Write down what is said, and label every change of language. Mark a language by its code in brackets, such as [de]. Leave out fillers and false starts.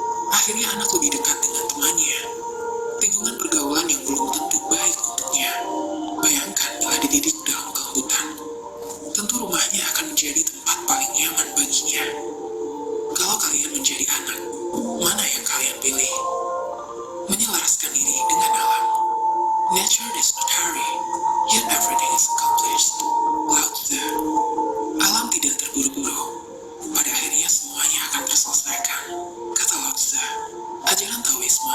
[id] Akhirnya anak lebih dekat dengan temannya. Lingkungan pergaulan yang belum tentu baik untuknya. Bayangkan bila dididik dalam kelembutan. Tentu rumahnya akan menjadi tempat paling nyaman baginya. Kalau kalian menjadi anak, mana yang kalian pilih? Menyelaraskan diri dengan alam. [en] Nature does not hurry, yet everything is accomplished. Lao Tzu. [id] Alam tidak terburu-buru. Pada akhirnya semuanya akan terselesaikan. Kata Lao Tzu. Ajaran Taoisme